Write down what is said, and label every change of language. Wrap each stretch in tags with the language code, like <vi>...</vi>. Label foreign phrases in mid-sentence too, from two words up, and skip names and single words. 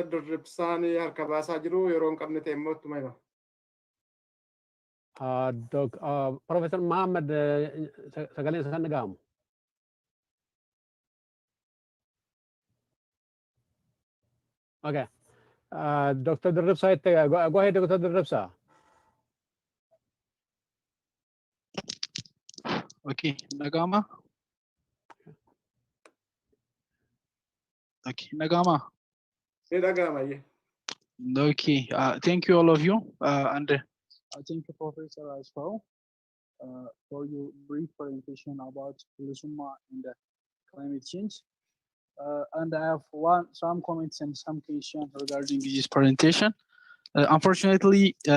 <om>Dirribsaanii harka baasaa jiru yeroo hin qabne ta'e immoo ittuma hima. Professor Muhammad sagaleen isa kan dhaga'amu.</om> <en>Okay. Dr. Dirribsa, go ahead, Dr. Dirribsa. Okay, Nagama. Okay, Nagama. Nagama, yeah. Okay, thank you all of you, and thank you, Professor, as well, for your brief presentation about bilisuma and climate change. And I have some comments and some questions regarding this presentation.</en>